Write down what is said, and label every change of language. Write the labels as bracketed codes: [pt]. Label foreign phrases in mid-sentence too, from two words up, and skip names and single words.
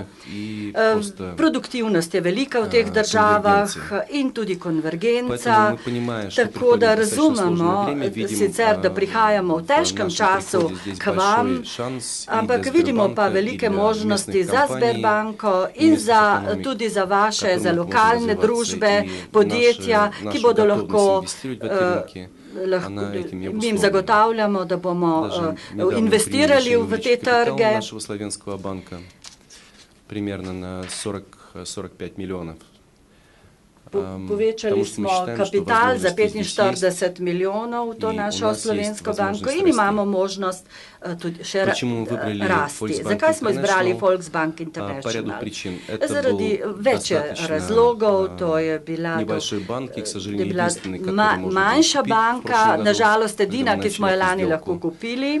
[sl] Produktivnost je velika v teh državah in tudi konvergenca, tako da razumemo sicer, da prihajamo v težkem času k vam, ampak vidimo pa velike možnosti za Sberbanko in tudi za vaše, za lokalne družbe, podjetja, ki bodo lahko, jim zagotavljamo, da bomo investirali v te trge. [ru] Примерно на 40-45 миллионов. [sl] Povečali smo kapital za 45 milijonov v to našo slovensko banko in imamo možnost tudi še rasti. Zakaj smo izbrali Volksbank International? Zaradi več razlogov, to je bila manjša banka, nažalost edina, ki smo jo lani lahko kupili.